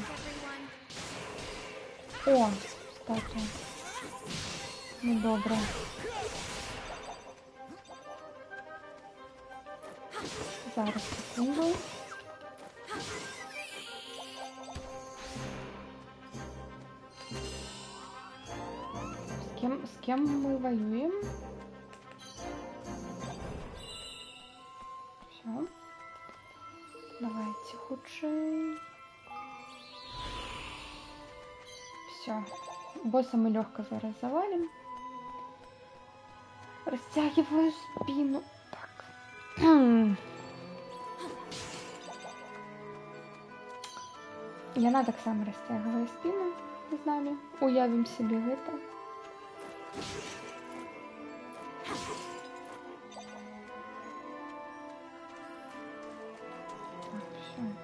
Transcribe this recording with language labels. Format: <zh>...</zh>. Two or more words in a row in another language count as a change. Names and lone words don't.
<en>everyone.</en> <be>О, статуя. Ну добра. Зараз секунду.</be> <ru>С кем мы воюем? Все. Давайте худший. Все. Босса мы легко зараз завалим. Растягиваю спину. Так.</ru> <be>Яна таксама расцягвае спіну з намі. Уявім себе гэта. Так, всё.</be>